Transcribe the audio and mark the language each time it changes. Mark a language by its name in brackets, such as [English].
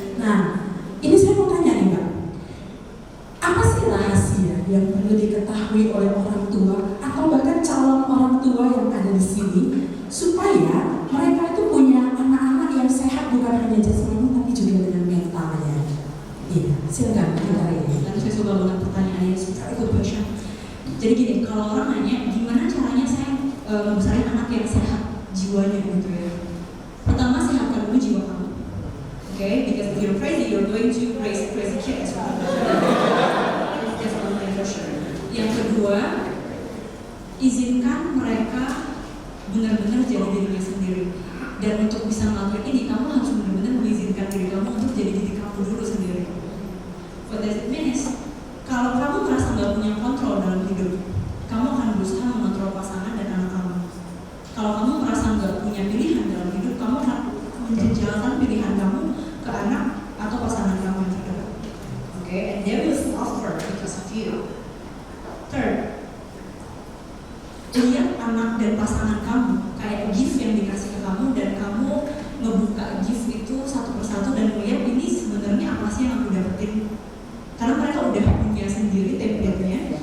[Indonesian] Nah, ini saya mau tanya nih Mbak. Apa sih rahasia yang perlu diketahui oleh orang tua atau bahkan calon orang tua yang ada di sini supaya mereka itu punya anak-anak yang sehat bukan hanya jasmani tapi juga dengan mentalnya? Iya, silakan kita ini. Dan saya suka banget pertanyaannya, [English] very good question. [Indonesian] Jadi gini, kalau orang nanya gimana caranya saya membesarin anak yang sehat jiwanya gitu ya. Pertama, sehatkan dulu jiwa kamu. [English] Okay, because if you're crazy, you're going to raise crazy kids. That's one thing for sure. [Indonesian] Yang kedua, izinkan mereka benar-benar jadi dirinya sendiri. Dan untuk bisa melakukan ini, kamu harus benar-benar mengizinkan diri kamu untuk jadi diri kamu dulu sendiri. [English] What does it mean is, [Indonesian] kalau kamu merasa nggak punya kontrol dalam hidup, kamu akan berusaha mengontrol pasangan dan anak kamu. Kalau kamu merasa nggak punya pilihan dalam hidup, kamu akan menjejalkan pilihan kamu ke anak atau pasangan kamu yang terdekat. [English] Okay, and they will suffer because of you. [Indonesian] Third, lihat anak dan pasangan kamu kayak gift yang dikasih ke kamu, dan kamu ngebuka gift itu satu persatu dan melihat ini sebenarnya apa sih yang aku dapetin. Karena mereka udah punya sendiri template-nya.